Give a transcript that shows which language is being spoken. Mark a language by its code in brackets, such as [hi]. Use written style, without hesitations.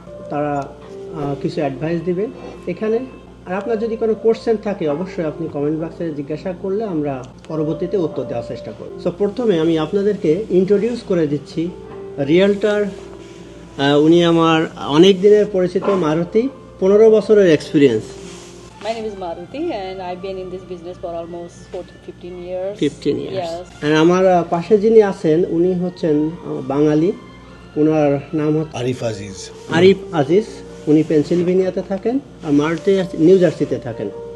[bn] তারা কিছু অ্যাডভাইস দিবে এখানে। আর আপনার যদি কোনো কোশ্চেন থাকে অবশ্যই আপনি কমেন্ট বক্সে জিজ্ঞাসা করলে আমরা পরবর্তীতে উত্তর দেওয়ার চেষ্টা করব। সো প্রথমে আমি আপনাদেরকে ইন্ট্রোডিউস করে দিচ্ছি রিয়েলটার। উনি আমার অনেক দিনের পরিচিত মারুতি, 15 বছরের experience. [en] My name is Maruti and I've been in this business for almost 15 years. 15 years. Yes. [bn] আর আমার পাশে যিনি আছেন উনি হচ্ছেন বাঙালি, ওনার নাম হচ্ছে আরিফ আজিজ। উনি পেনসিলভেনিয়াতে থাকেন আর মারুতি নিউ জার্সিতে থাকেন।